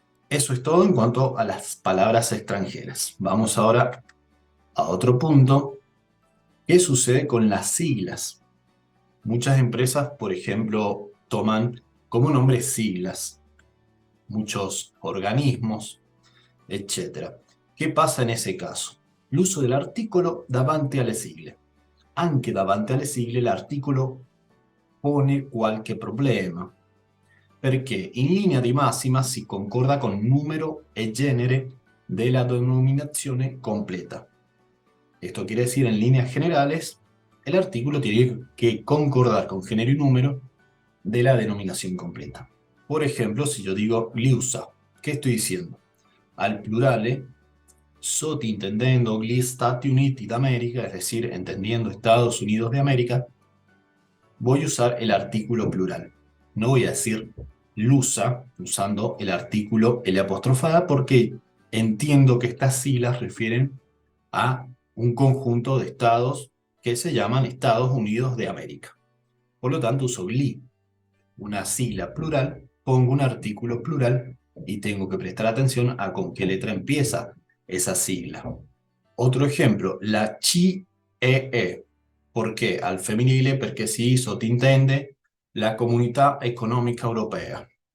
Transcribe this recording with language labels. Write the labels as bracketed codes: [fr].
[es] Eso es todo en cuanto a las palabras extranjeras. Vamos ahora a otro punto. ¿Qué sucede con las siglas? Muchas empresas, por ejemplo, toman como nombre siglas, muchos organismos, etc. ¿Qué pasa en ese caso? [it] L'uso dell'articolo davanti alle sigle. Anche davanti alle sigle l'articolo pone qualche problema, perché in linea di massima si concorda con numero e genere della denominazione completa. [es] Esto quiere decir, en líneas generales, el artículo tiene que concordar con género y número de la denominación completa. Por ejemplo, si yo digo liusa, ¿qué estoy diciendo? [it] Al plurale, sottintendendo gli Stati Uniti d'America, [es] es decir, entendiendo Estados Unidos de América, voy a usar el artículo plural. No voy a decir lusa usando el artículo L apostrofada porque entiendo que estas siglas refieren a un conjunto de estados que se llaman Estados Unidos de América. Por lo tanto, uso GLI, una sigla plural, pongo un artículo plural y tengo que prestar atención a con qué letra empieza esa sigla. Otro ejemplo, la CIEE. ¿Por qué? [it] Al femminile perché si sottintende la Comunità Economica Europea.